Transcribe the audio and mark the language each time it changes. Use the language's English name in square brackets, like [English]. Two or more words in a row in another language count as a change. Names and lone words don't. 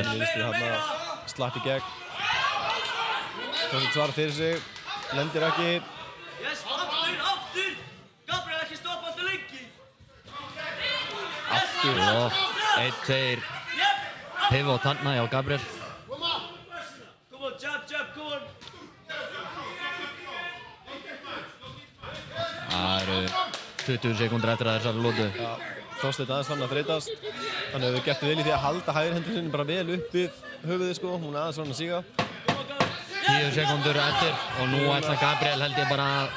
[Icelandic] Bein vinstri þarna, slapp í gegn. Þorsteinn svarar fyrir sig, lendir ekki. Yes, aftur! Gabriel, ekki stoppa alltaf lengi! Aftur, 1-2. Pivot þarna hjá Gabriel. [English] Come on, jab, come on! [Icelandic] Það eru 20 sekúndur eftir að þessari lótu. Þorsteinn aðeins fann að þreytast. Hann hefur gert vel í því að halda hægri hendurinn sinni bara vel upp við höfuðið Hún er aðeins fann að síga. 10 sekúndur eftir og nú ætla Gabriel held ég bara að...